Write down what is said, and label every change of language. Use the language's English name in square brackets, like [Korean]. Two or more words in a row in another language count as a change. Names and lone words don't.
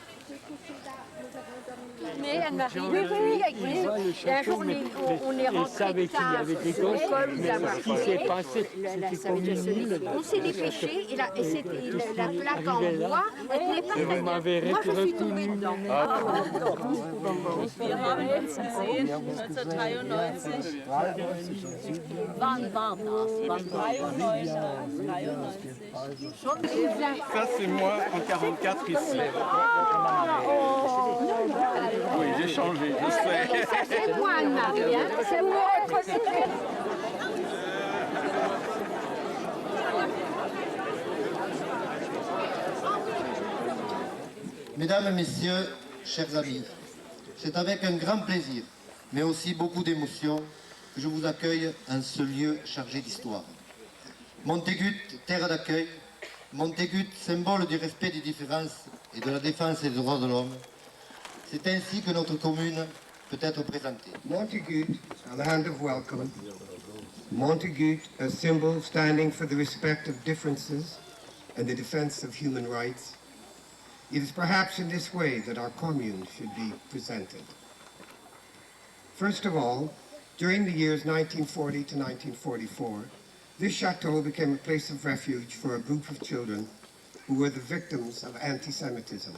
[French] Mais elle m'a dit, oui, et un jour, on est rentré tard de l'école d'avoir fait. On s'est dépêché et la plaque en bois, elle tenait pas très bien. Moi, je suis tombée dedans. [German] Wir haben uns gesehen 1993. Wann war das? 93. [French] Ça, c'est moi en 44 ici. Oui, j'ai changé, je sais. Ça, c'est moi, Marie, hein. C'est moi. Mesdames et Messieurs, chers amis, c'est avec un grand plaisir, mais aussi beaucoup d'émotion, que je vous accueille en ce lieu chargé d'histoire. Montaigut, terre d'accueil, Montaigut, symbole du respect des différences et de la défense des droits de l'homme. C'est ainsi que notre commune peut être présentée. [English] Montaigut, a land of welcome. Montaigut, a symbol standing for the respect of differences and the defense of human rights. It is perhaps in this way that our commune should be presented. First of all, during the years 1940 to 1944, this chateau became a place of refuge for a group of children who were the victims of anti-Semitism.